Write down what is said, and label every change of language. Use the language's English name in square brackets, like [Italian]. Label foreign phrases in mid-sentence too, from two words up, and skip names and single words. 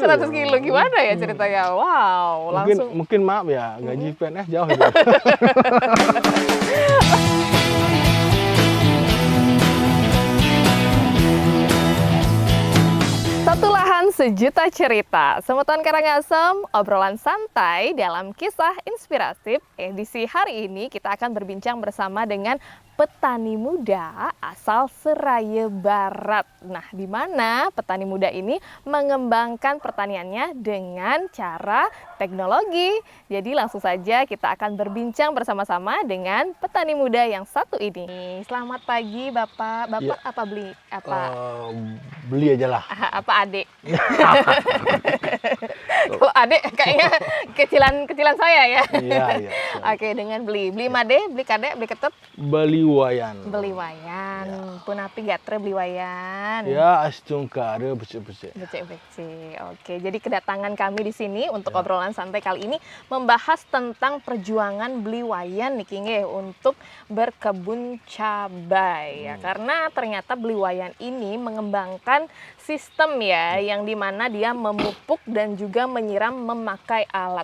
[Indonesian] 100 kilo gimana ya ceritanya? Wow, langsung. Mungkin maaf ya, gaji PNS jauh itu. Satu lahan sejuta cerita. Semeton Karangasem, obrolan santai dalam kisah inspiratif. Edisi hari ini kita akan berbincang bersama dengan petani muda asal Seraya Barat. Nah, di mana petani muda ini mengembangkan pertaniannya dengan cara teknologi. Jadi langsung saja kita akan berbincang bersama-sama dengan petani muda yang satu ini. Selamat pagi, Bapak. Bapak Ya. apa beli apa? Beli aja lah. Apa adik? Kalau adik kayaknya kecilan saya ya. Iya, iya. Oke, dengan beli made, beli kadek, beli ketep, Beli wayan. beli wayan. [Balinese] Punapi gatre beli wayan. Ya, astung kare becek-becek. Becek-becek. [Indonesian] Oke, jadi kedatangan kami di sini untuk obrolan santai kali ini membahas tentang perjuangan beli wayan nih Kinge untuk berkebun cabai ya. Karena ternyata beli wayan ini mengembangkan sistem ya yang dimana dia memupuk dan juga menyiram memakai alat.